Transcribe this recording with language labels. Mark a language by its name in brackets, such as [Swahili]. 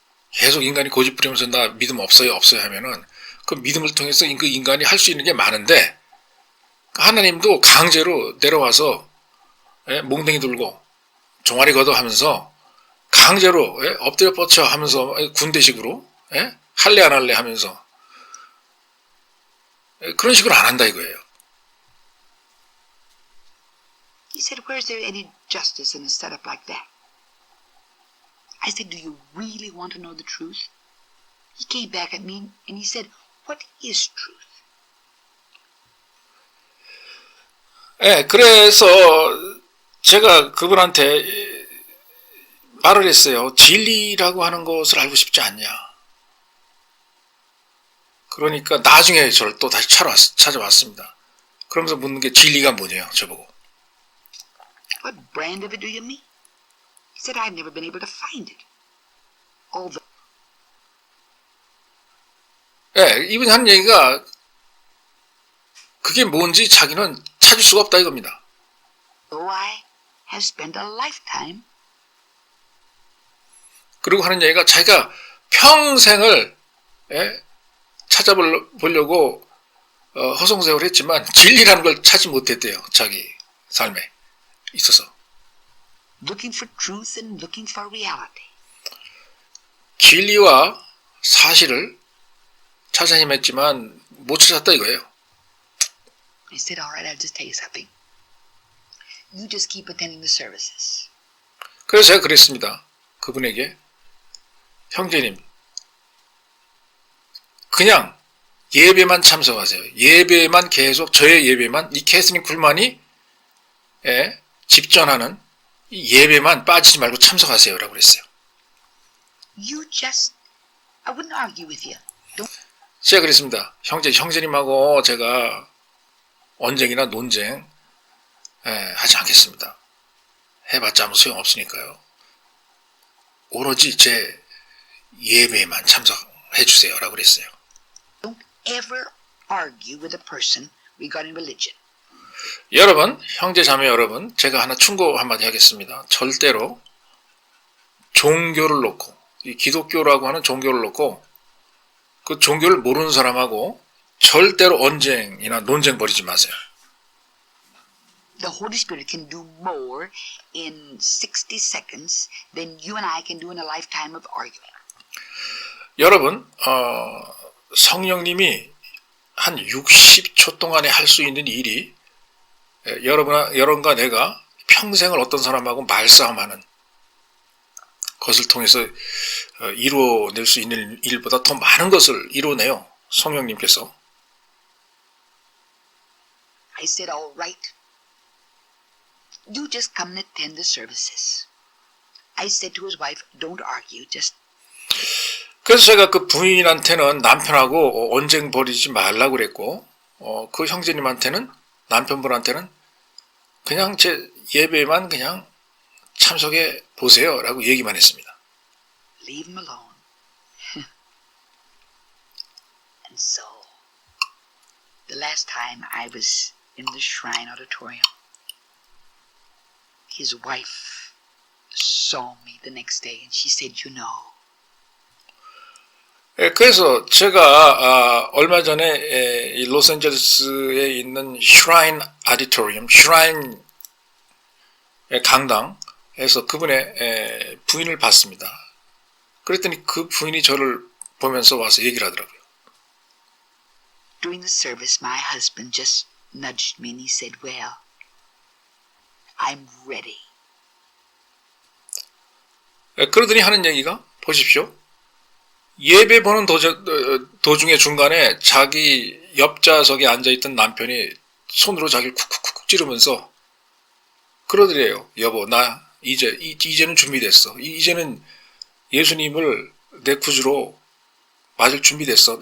[Korean] 계속 인간이 고집 부리면서 나 믿음 없어요 하면은 그 믿음을 통해서 그 인간이 할 수 있는 게 많은데, 하나님도 강제로 내려와서 몽둥이 들고 종아리 걷어 하면서 강제로 엎드려 뻗쳐 하면서 군대식으로 할래 안 할래 하면서 그런 식으로 안 한다 이거예요. [English] He said, where's there any justice in a setup like that? I said, do you really want to know the truth? He came back at me and he said, what is truth? [Korean] 그래서 제가 그분한테 말을 했어요. 진리라고 하는 것을 알고 싶지 않냐. 그러니까 나중에 저를 또 다시 찾아왔습니다. 그러면서 묻는 게 진리가 뭐냐요, 저보고. [English] What brand of it do you mean? He said, I've never been able to find it. Although [Korean] 이분이 하는 얘기가 그게 뭔지 자기는 찾을 수가 없다 이겁니다. [English] I have spent a lifetime. [Korean] 그리고 하는 얘기가 자기가 평생을 찾아보려고 허송세월 했지만 진리라는 걸 찾지 못했대요. 자기 삶에 있어서. [English] Looking for truth and looking for reality. [Korean] 진리와 사실을 찾아 헤맸지만 못 찾았다 이거예요. [English] I said, all right, I'll just tell you something. You just keep attending the services. [Korean] 그래서 제가 그랬습니다. 그분에게, 형제님, 그냥 예배만 참석하세요. 예배만 계속, 저의 예배만, 이 캐스린 쿨만이 집전하는 이 예배만 빠지지 말고 참석하세요 라고 그랬어요. [English] I wouldn't argue with you. [Korean] 제가 그랬습니다. 형제님하고 제가 언쟁이나 논쟁 하지 않겠습니다. 해봤자 아무 소용없으니까요. 오로지 제 예배에만 참석해 주세요 라고 그랬어요. [English] Don't ever argue with a person regarding religion. [Korean] 여러분, 형제 자매 여러분, 제가 하나 충고 한마디 하겠습니다. 절대로 종교를 놓고, 이 기독교라고 하는 종교를 놓고 그 종교를 모르는 사람하고 절대로 언쟁이나 논쟁 벌이지 마세요. [English] The Holy Spirit can do more in 60 seconds than you and I can do in a lifetime of arguing. [Korean] 여러분, 성령님이 한 60초 동안에 할 수 있는 일이 여러분과 내가 평생을 어떤 사람하고 말싸움하는 것을 통해서 이루어낼 수 있는 일보다 더 많은 것을 이루어내요. 성령님께서. [English] I said, all right. You just come and attend the services. I said to his wife, don't argue, just. [Korean] 그래서 제가 그 부인한테는 남편하고 언쟁 벌이지 말라고 그랬고, 그 형제님한테는, 남편분한테는 그냥 제 예배만 그냥 참석해 보세요 라고 얘기만 했습니다. [English] Leave him alone. And so, the last time I was in the Shrine Auditorium, his wife saw me the next day and she said, you know. [Korean] 그래서 제가 얼마 전에 이 로스앤젤레스에 있는 슈라인 아디토리움, 슈라인 강당에서 그분의 부인을 봤습니다. 그랬더니 그 부인이 저를 보면서 와서 얘기를 하더라고요. [English] During the service, my husband just nudged me and he said, well, I'm ready. [Korean] 그러더니 하는 얘기가 보십시오. 예배 보는 도중에 중간에 자기 옆좌석에 앉아있던 남편이 손으로 자기를 쿡쿡쿡 찌르면서 그러더래요. 여보, 나 이제는 준비됐어. 이제는 예수님을 내 구주로 맞을 준비됐어.